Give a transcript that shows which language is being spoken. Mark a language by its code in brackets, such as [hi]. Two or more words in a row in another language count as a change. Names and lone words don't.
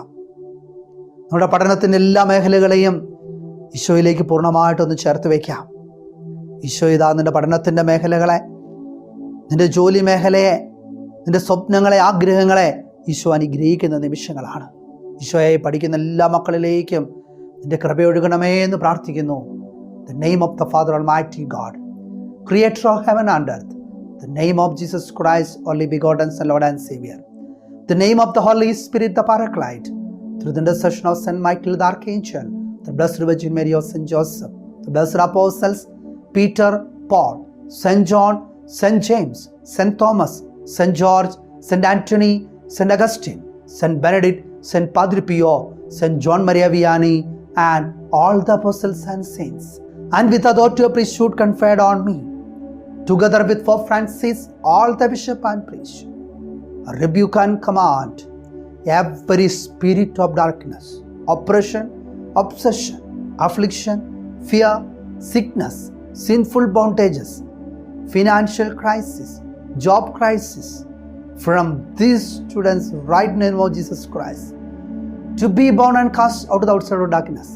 [ml] നമ്മുടെ പഠനത്തിൻ്റെ എല്ലാ മേഖലകളെയും ഈശോയിലേക്ക് പൂർണ്ണമായിട്ടൊന്ന് ചേർത്ത് വയ്ക്കാം. ഈശോ ഇതാ നിൻ്റെ പഠനത്തിൻ്റെ മേഖലകളെ, നിൻ്റെ ജോലി മേഖലയെ, നിൻ്റെ സ്വപ്നങ്ങളെ, ആഗ്രഹങ്ങളെ ഈശോ അനുഗ്രഹിക്കുന്ന നിമിഷങ്ങളാണ്. ഈശോയെ പഠിക്കുന്ന എല്ലാ മക്കളിലേക്കും നിൻ്റെ കൃപയൊഴുകണമേ എന്ന് പ്രാർത്ഥിക്കുന്നു. [en] The name of the Father Almighty God, Creator of heaven and earth. The name of Jesus Christ, only begotten Son, Lord and Savior. The name of the Holy Spirit, the Paraclete. Through the intercession of Saint Michael the Archangel, the Blessed Virgin Mary of Saint Joseph, the Blessed Apostles, Peter, Paul, Saint John, Saint James, Saint Thomas, Saint George, Saint Anthony, Saint Augustine, Saint Benedict, Saint Padre Pio, Saint John Maria Vianney, and all the apostles and saints, and with authority of priesthood conferred on me, together with Pope Francis, all the bishop and priest, rebuke and command every spirit of darkness, oppression, obsession, affliction, fear, sickness, sinful bondages, financial crisis, job crisis, from these students right in the name of Jesus Christ, to be born and cast out of the outside of darkness.